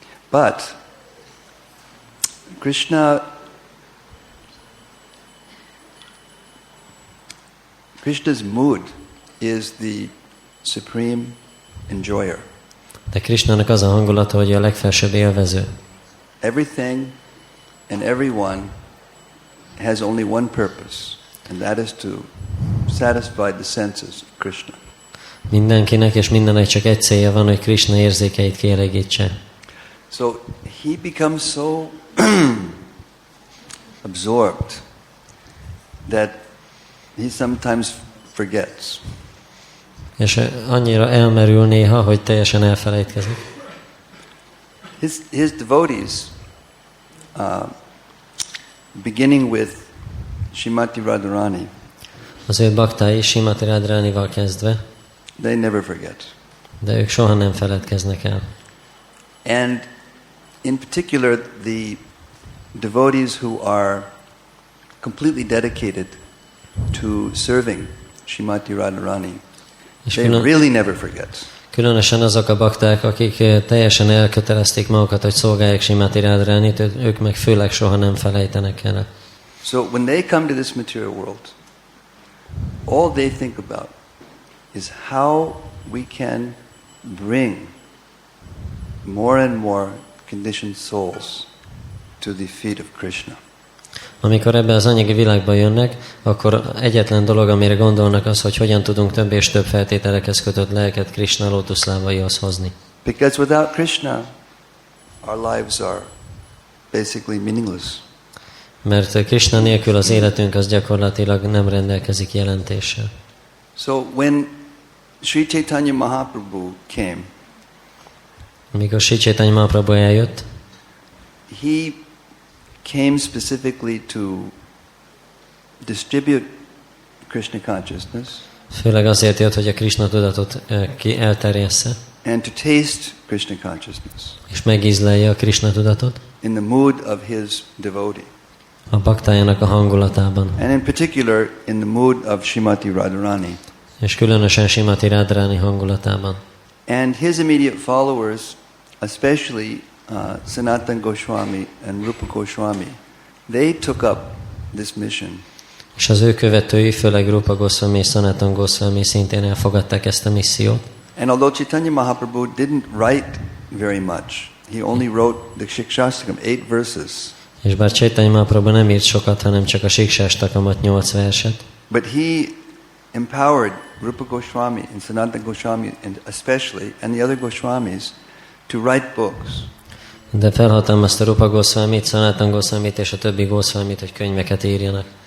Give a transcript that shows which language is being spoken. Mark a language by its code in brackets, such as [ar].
[en] But Krishna's mood is the supreme enjoyer. [hu] De Krishnának az a hangulata, hogy a legfelsőbb élvező. [en] Everything and everyone has only one purpose, and that is to satisfy the senses of Krishna. [hu] Mindenkinek és mindennek csak egy célja van, hogy Krishna érzékeit kielégítse. [en] So he becomes so absorbed that he sometimes forgets. [hu] És annyira elmerül néha, hogy teljesen elfelejtkezik. [en] His devotees, beginning with Srimati Radharani, [hu] Az ő baktái Srimati Radharanival kezdve, [en] they never forget. [hu] de ők soha nem feledkeznek el. [en] And in particular, the devotees who are completely dedicated to serving Srimati Radharani, they really never forget. [hu] Különösen azok a bakták, akik teljesen elkötelezték magukat, hogy szolgálják Srimati Radharanit, ők meg főleg soha nem felejtenek el. [en] So when they come to this material world, all they think about is how we can bring more and more conditioned souls to the feet of Krishna. [hu] Amikor ebbe az anyagi világba jönnek, akkor egyetlen dolog, amire gondolnak, az, hogy hogyan tudunk több és több feltételekhez kötött lelket Krishna lótuszlábaihoz hozni. [en] Because without Krishna, our lives are basically meaningless. [hu] Mert Krishna nélkül az életünk az gyakorlatilag nem rendelkezik jelentéssel. [en] So when Sri Chaitanya Mahaprabhu came, [hu] amikor Sri Chaitanya Mahaprabhu eljött, [en] he came specifically to distribute Krishna consciousness, [hu] főleg azért jött, hogy a Krishna tudatot elterjessze, [en] and to taste Krishna consciousness [hu] és megízlelje a Krishna tudatot [en] in the mood of his devotee, [hu] a baktájának a hangulatában, [en] and in particular in the mood of Srimati Radharani. [hu] és különösen Srimati Radharani hangulatában. [en] And his immediate followers, especially Sanatana Goswami and Rupa Goswami, they took up this mission. [hu] És az ő követői, főleg Rupa Goswami és Sanatana Goswami szintén elfogadták ezt a missziót. [en] And although Chaitanya Mahaprabhu didn't write very much, he only wrote the Shikshastakam, 8 verses. [hu] És bár Chaitanya Mahaprabhu nem írt sokat, hanem csak a Shikshastakamat 8 verset, [en] But he empowered Rupa Goswami and Sanatana Goswami and especially and the other Goswamis to write books. [hu] de felhatalmazta Rupa Goswamit, Sanatana Goswamit és a többi Goswamit, hogy könyveket írjanak.